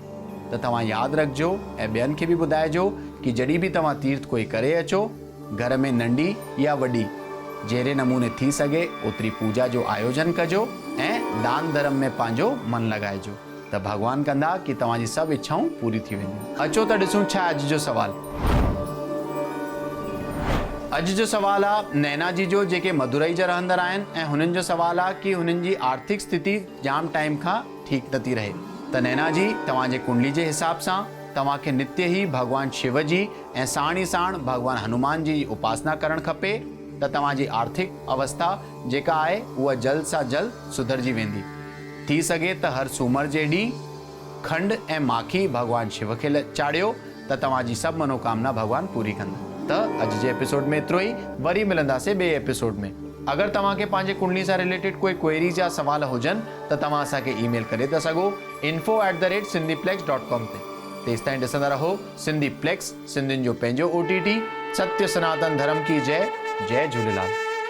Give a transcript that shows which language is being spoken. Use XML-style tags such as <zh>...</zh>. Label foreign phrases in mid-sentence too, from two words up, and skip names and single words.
<sd>त तव्हां यादि रखिजो ऐं ॿियनि खे बि ॿुधाइजो कि जॾहिं बि तव्हां तीर्थ कोई करे अचो घर में नंढी या वॾी जहिड़े नमूने थी सघे ओतिरी पूजा जो आयोजन कजो ऐं दान धर्म में पंहिंजो मन लॻाइजो त भॻवान कंदा कि तव्हांजी सभु इच्छाऊं पूरी थी वेंदियूं। अचो त ॾिसूं छा अॼु जो सवाल। अॼु जो सवाल आहे नैना जी जो जेके मदुरई जा रहंदड़ आहिनि ऐं हुननि जो सवाल आहे कि हुननि जी आर्थिक स्थिति जाम टाइम खां ठीकु नथी रहे। त नैना जी तव्हांजे कुंडली जे हिसाब सां तव्हांखे नित्य ई भगवान शिव जी ऐं साण ई साण भगवान हनुमान जी उपासना करणु खपे त तव्हांजी आर्थिक अवस्था जेका आहे उहा जल्द सां जल्द सुधरजी वेंदी। थी सघे त हर सूमर जे ॾींहुं खंड ऐं माखी भगवान शिव खे चाढ़ियो त तव्हांजी सभु मनोकामना भगवान पूरी कंदा। त अॼु जे एपिसोड में एतिरो ई। वरी मिलंदासीं ॿिए एपिसोड में। अगरि तव्हांखे पंहिंजे कुंडली सां रिलेटेड कोई क्वेरीज या सवाल हुजनि त तव्हां असांखे ईमेल करे था सघो info@sindhiplex.com ते। तेसि ताईं ॾिसंदा रहो सिंधी प्लेक्स, सिंधियुनि जो पंहिंजो OTT।</sd> <hi>सत्य सनातन धर्म की जय। जय झूलेलाल।</hi>